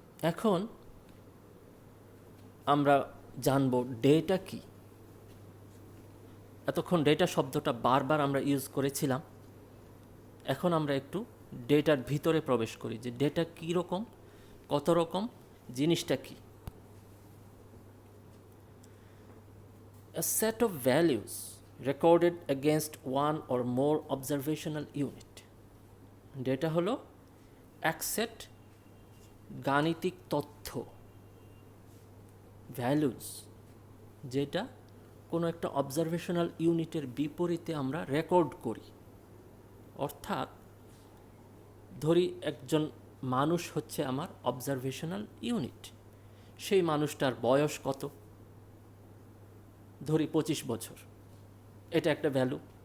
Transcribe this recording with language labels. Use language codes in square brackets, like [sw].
[bn] এখন আমরা জানব ডেটা কি। এতক্ষণ ডেটা শব্দটা বারবার আমরা ইউজ করেছিলাম, এখন আমরা একটু ডেটার ভিতরে প্রবেশ করি যে ডেটা কী রকম, কত রকম, জিনিসটা কি। [en] A set of values recorded against one or more observational unit. [bn] Data হলো এক সেট গাণিতিক তথ্য, ভ্যালুজ, যেটা কোনো একটা অবজারভেশনাল ইউনিটের বিপরীতে আমরা রেকর্ড করি। অর্থাৎ ধরি একজন মানুষ হচ্ছে আমার অবজারভেশনাল ইউনিট, সেই মানুষটার বয়স কত, ধরি 25 বছর, এটা একটা ভ্যালু।